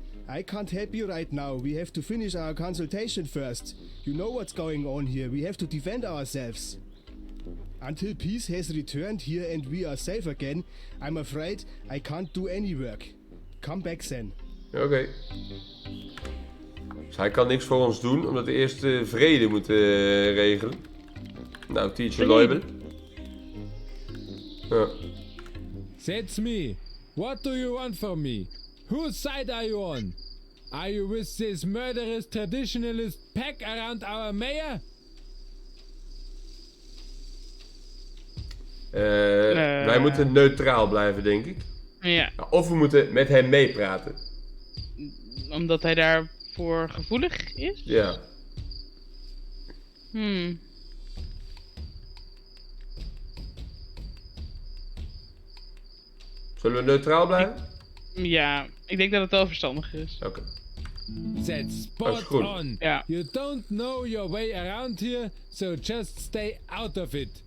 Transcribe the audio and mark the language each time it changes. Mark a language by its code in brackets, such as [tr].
[en] I can't help you right now. We have to finish our consultation first. You know what's going on here. We have to defend ourselves. Until peace has returned here and we are safe again, I'm afraid I can't do any work. Come back then. [nl] Oké. Dus hij kan niks voor ons doen, omdat we eerst de vrede moeten regelen. Nou, teacher Leubel. Ja. [en] That's me. What do you want from me? Whose side are you on? Are you with this murderous traditionalist pack around our mayor? [nl] Wij moeten neutraal blijven, denk ik. Ja. Of we moeten met hem meepraten. Omdat hij daarvoor gevoelig is? Ja. Zullen we neutraal blijven? Ja, ik denk dat het wel verstandig is. Oké. [en] That's [nl] Dat is [en] spot [nl] goed. [en] on. [nl] Ja. [en] You don't know your way around here, so just stay out of it.